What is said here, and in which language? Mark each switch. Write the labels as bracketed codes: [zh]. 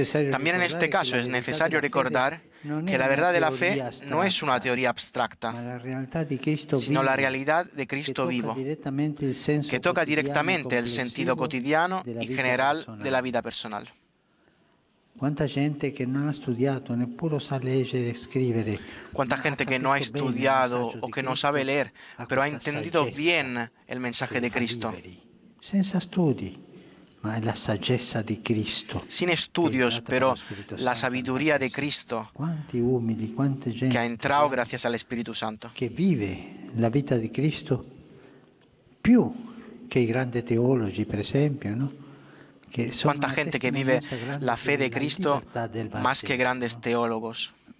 [es] También en este caso es necesario recordar que la verdad de la fe no es una teoría abstracta, sino la realidad de Cristo vivo, que toca directamente el sentido cotidiano y general de la vida personal. Cuánta gente que no ha estudiado, [it] neppure sa leggere e scrivere. [es] Cuánta gente que no ha estudiado o que no sabe leer, pero ha entendido bien el mensaje de Cristo. [it] Senza studi, ma è la saggezza di Cristo. [es] Sin estudios, pero la sabiduría de Cristo que ha entrado gracias al Espíritu Santo. [it] Que vive la vita di Cristo più che i grandi teologi, per esempio, ¿no? [es] Cuánta gente que vive la fe de Cristo más que grandes teólogos.